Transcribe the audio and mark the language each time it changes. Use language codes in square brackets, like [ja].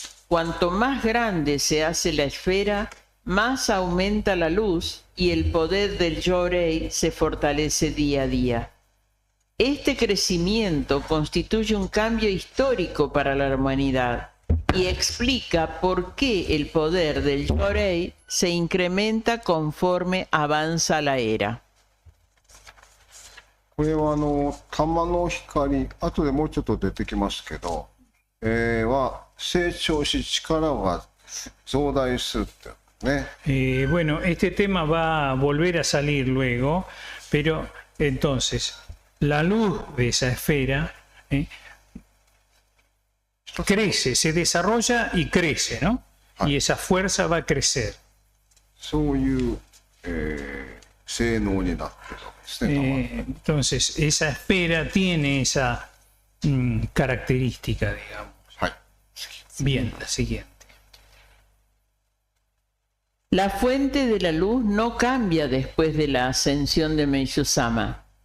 [es] Cuanto más grande se hace la esfera, más aumenta la luz y el poder del Yo-Rei se fortalece día a día. Este crecimiento constituye un cambio histórico para la humanidad y explica por qué el poder del Yo-Rei se incrementa conforme avanza la era. [ja] これは玉の光、後でもうちょっと出てきますけど、は成長し力が増大するってね。 [es] Bueno, este tema va a volver a salir luego, pero entonces la luz de esa esfera crece, se desarrolla y crece, ¿no? Y esa fuerza va a crecer. [ja] そういう、性能になってるわけですね。 [es] Entonces, esa esfera tiene esa característica, digamos. [ja] はい。 [es] Bien, la siguiente. La fuente de la luz no cambia después de la ascensión de Meishu-sama.